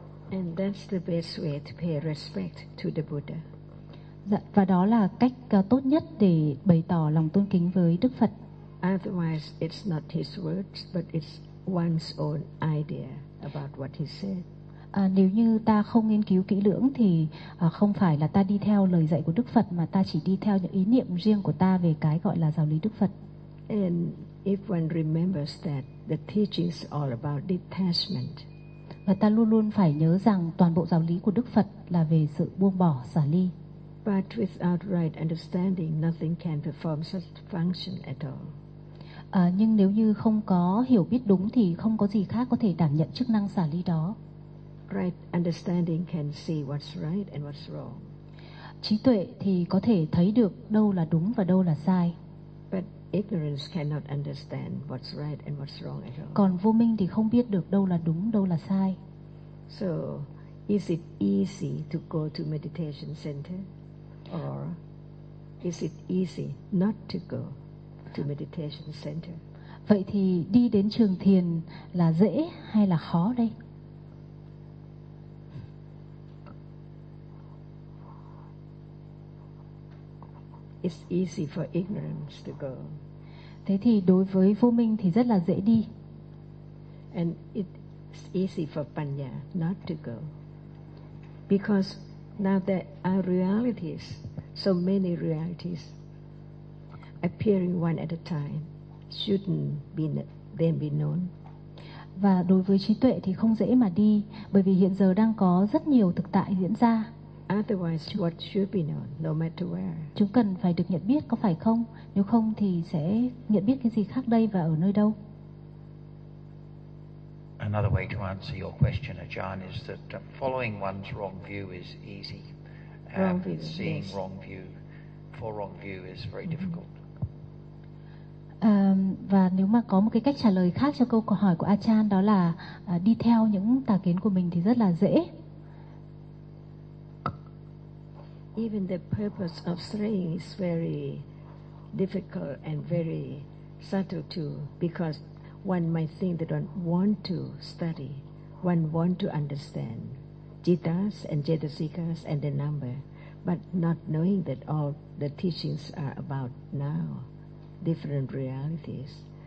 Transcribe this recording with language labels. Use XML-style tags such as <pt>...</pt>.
<en>And that's the best way to pay respect to the Buddha.</en> <vi>Và đó là cách tốt nhất để bày tỏ lòng tôn kính với Đức Phật.</vi> <en>Otherwise, it's not his words, but it's one's own idea about what he said.</en> <vi>Nếu như ta không nghiên cứu kỹ lưỡng thì không phải là ta đi theo lời dạy của Đức Phật, mà ta chỉ đi theo những ý niệm riêng của ta về cái gọi là giáo lý Đức Phật.</vi> <en>And if one remembers that the teachings all about detachment.</en> <vi>Và ta luôn luôn phải nhớ rằng toàn bộ giáo lý của Đức Phật là về sự buông bỏ xả ly.</vi> <en>But without right understanding, nothing can perform such function at all.</en> <vi>Nhưng nếu như không có hiểu biết đúng thì không có gì khác có thể đảm nhận chức năng xả ly đó.</vi> <en>Right understanding can see what's right and what's wrong.</en> <vi>Trí tuệ thì có thể thấy được đâu là đúng và đâu là sai.</vi> <en>But ignorance cannot understand what's right and what's wrong at all.</en> <vi>Còn vô minh thì không biết được đâu là đúng, đâu là sai.</vi> <en>So, is it easy to go to meditation center, or is it easy not to go to meditation center?</en> <vi>Vậy thì đi đến trường thiền là dễ hay là khó đây?</vi> <en>It's easy for ignorance to go.</en> <vi>Thế thì đối với vô minh thì rất là dễ đi.</vi> <en>And it's easy for panya not to go. Because now there are realities, so many realities appearing one at a time, shouldn't be then be known.</en> <vi>Và đối với trí tuệ thì không dễ mà đi, bởi vì hiện giờ đang có rất nhiều thực tại diễn ra.</vi> <en>Otherwise, what should be known, no matter where?</en> <vi>Chúng cần phải được nhận biết, có phải không? Nếu không thì sẽ nhận biết cái gì khác đây và ở nơi đâu?</vi> <en>Another way to answer your question, Ajahn, is that following one's wrong view is easy. Wrong view, seeing yes. wrong view, for wrong view is very difficult.</en> <vi>Và nếu mà có một cái cách trả lời khác cho câu hỏi của Ajahn, đó là đi theo những tà kiến của mình thì rất là dễ.</vi> <en>Even the purpose of straying is very difficult and very subtle too, because one might think they don't want to study, one want to understand jitas and jetasikas and the number, but not knowing that all the teachings are about now, different realities.</en>